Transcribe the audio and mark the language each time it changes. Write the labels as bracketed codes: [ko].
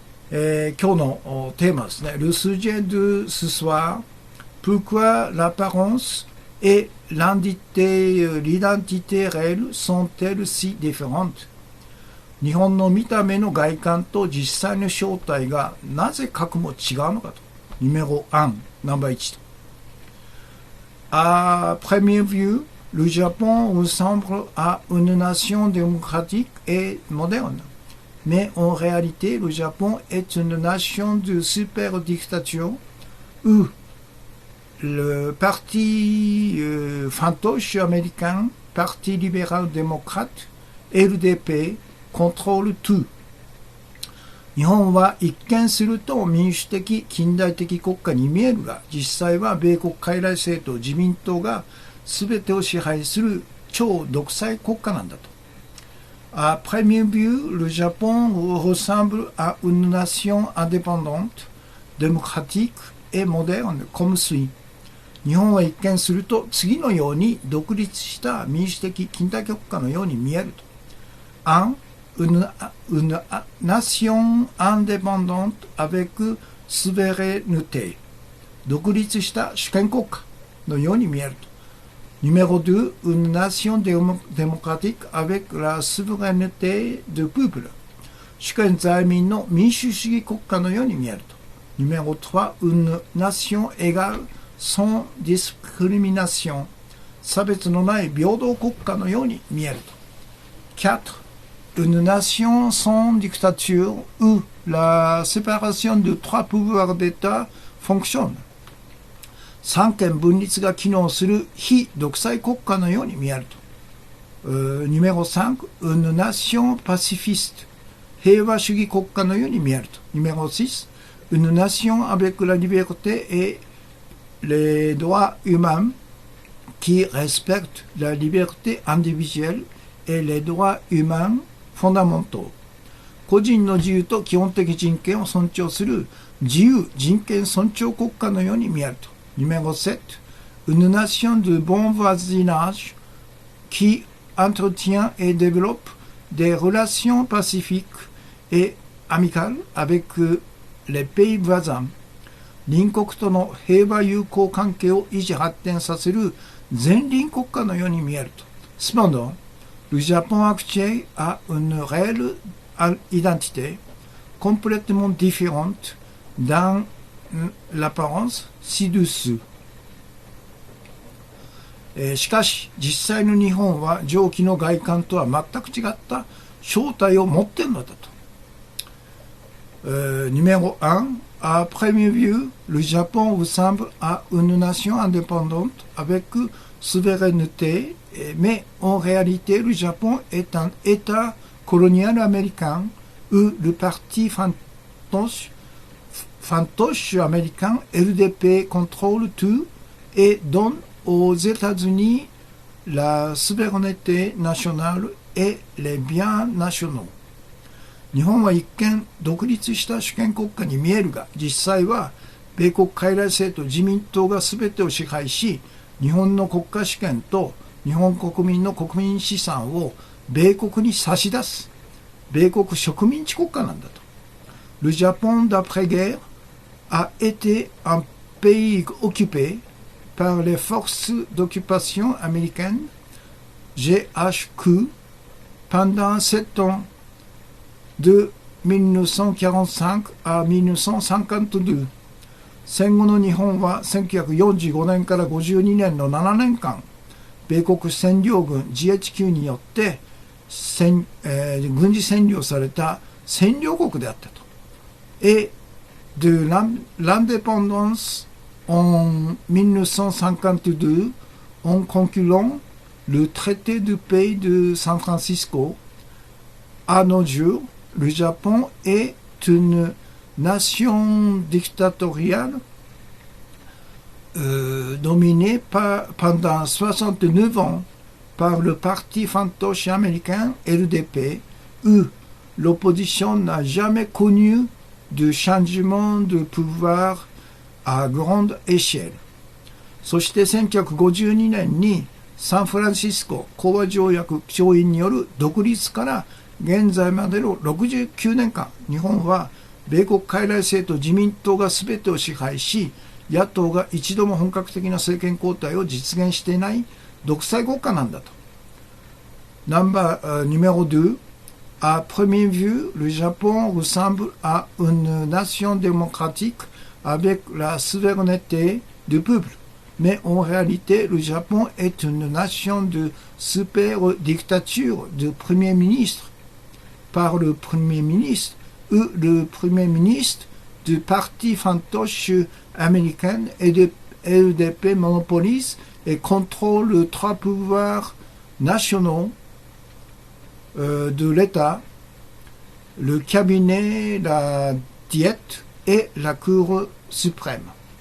[ja] 今日のテーマですね。 [fr] Le sujet de ce soir, pourquoi l'apparence et l'identité réelle sont-elles si différentes? [ja] 日本の見た目の外観と実際の正体がなぜ核も違うのかと。 [fr] numéro 1, [ja] ナンバー1と。 [fr] À première vue, le Japon ressemble à une nation démocratique et moderne. Mais en réalité, le Japon est une nation de super dictature où le parti fantoche américain, Parti libéral-démocrate, LDP, contrôle tout. [ja] 日本は一見すると民主的近代的国家に見えるが、実際は米国傀儡政党自民党が全てを支配する超独裁国家なんだと。 [fr] À première vue, le Japon ressemble à une nation indépendante, démocratique et moderne comme suit. [ja] 日本は一見すると次のように独立した民主的近代国家のように見えると。 1. [fr] Une nation indépendante avec souveraineté. [ja] 独立した主権国家のように見えると。 [fr] Numéro 2. Une nation démocratique avec la souveraineté du peuple. [ja] 主権在民の民主主義国家のように見えると。 [fr] Numéro 3. Une nation égale sans discrimination. [ja] 差別のない平等国家のように見えると。 4. [fr] Une nation sans dictature où la séparation de trois pouvoirs d'État fonctionne. [ja] 三権分立が機能する非独裁国家のように見えると。 [fr] Numéro 5. Une nation pacifiste. [ja] 平和主義国家のように見えると。 [fr] Numéro 6. Une nation avec la liberté et les droits humains qui respecte la liberté individuelle et les droits humains fondamentaux. [ja] 個人の自由と基本的人権を尊重する自由人権尊重国家のように見えると。 [fr] Numéro 7. Une nation de bon voisinage qui entretient et développe des relations pacifiques et amicales avec les pays voisins. [ja] 隣国との平和友好関係を維持発展させる前隣国家のように見えると。 [fr] Cependant, le Japon actuel a une réelle identité complètement différente dans l'apparence ci-dessous. [ja] しかし実際の日本は上記の外観とは全く違った正体を持っているのだと。 [fr] Numéro 1. À première vue, le Japon ressemble à une nation indépendante avec souveraineté, mais en réalité, le Japon est un État colonial américain où le parti fantoche américain LDP contrôle tout et donne aux États-Unis la souveraineté nationale et les biens nationaux. [ja] 日本は一見独立した主権国家に見えるが、実際は米国傀儡政党自民党が全てを支配し、日本の国家主権と日本国民の国民資産を米国に差し出す米国植民地国家なんだと。 [fr] Le Japon d'après-guerre a été un pays occupé par les forces d'occupation américaines GHQ pendant 7 ans de 1945 à 1952。 [ja] 戦後の日本は1945年から52年の7年間、米国占領軍 GHQ によって軍事占領された占領国であったと。 [fr] Et de l'indépendance en 1952 en concluant le traité de paix de San Francisco, à nos jours, le Japon est une nation dictatoriale dominée pendant 69 ans par le parti fantoche américain LDP, où l'opposition n'a jamais connu de changement de pouvoir à grande échelle. [ja] そして1952年にサンフランシスコ講和条約調印による独立から現在までの69年間、日本は米国傀儡政党自民党が全てを支配し、野党が一度も本格的な政権交代を実現していない独裁国家なんだと。 [fr] Numéro 2. À première vue, le Japon ressemble à une nation démocratique avec la souveraineté du peuple. mais en réalité, le Japon est une nation de super dictature de premier ministre par le premier ministre ou le premier ministre du parti fantoche américain et de LDP monopolise et contrôle les trois pouvoirs nationaux de l'État, le cabinet, la diète et la Cour suprême。